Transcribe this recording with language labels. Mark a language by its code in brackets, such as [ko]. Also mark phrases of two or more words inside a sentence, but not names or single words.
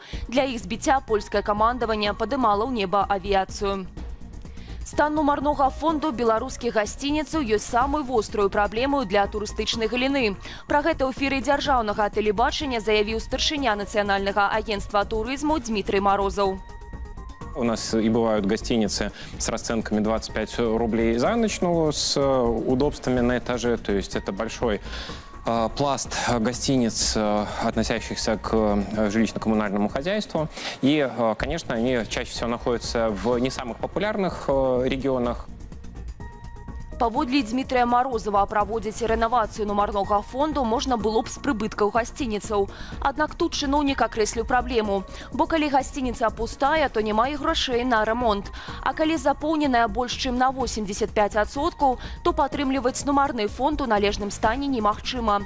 [be] Для іх збіцця польскае камандаванне падымала ў неба авіяцыю. Стан нумарнога фонду беларускіх гасцініцаў ёсць самой вострую праблемою для турыстычнай галіны. Пра гэта ў эфіры дзяржаўнага тэлебачання заявіў старшыня нацыянальнага агентства турызму Дмітрий Морозов. [ru] У нас и бывают гостиницы с расценками 25 рублей за ночь, но с удобствами на этаже. То есть это большой пласт гостиниц, относящихся к жилищно-коммунальному хозяйству. И, конечно, они чаще всего находятся в не самых популярных регионах. [be] Паводле Дмітрия Морозова праводзіць рэновацыю нумарнога фонду можна было б з прыбыткаў гасцініцаў. Аднак тут чыноўнік акрэсліў праблему. Бо калі гасцініца пустая, то няма і грошэй на рамонт. А калі запоўненая больш чым на 85%, то падтрымліваць нумарны фонд у належным стане немагчыма.